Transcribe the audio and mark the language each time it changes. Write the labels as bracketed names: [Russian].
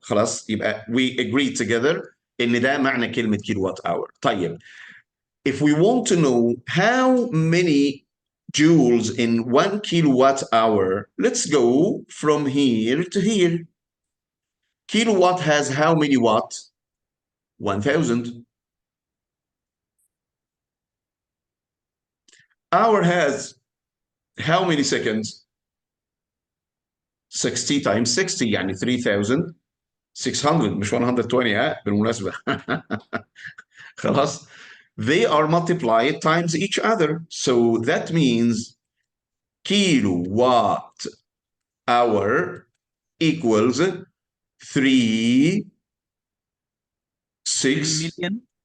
[Arabic] خلاص, يبقى [English] we agreed together [Arabic] ان ده معنى كلمة kilowatt hour. [English] طيب, if we want to know how many joules in 1 kilowatt hour, let's go from here to here. Kilowatt has how many watts? 1000. Hour has how many seconds? [Arabic] 60 times 60, يعني 3600, مش 120 بالمناسبة. [English] خلاص, they are multiplied times each other. So that means kilowatt hour equals 3 million.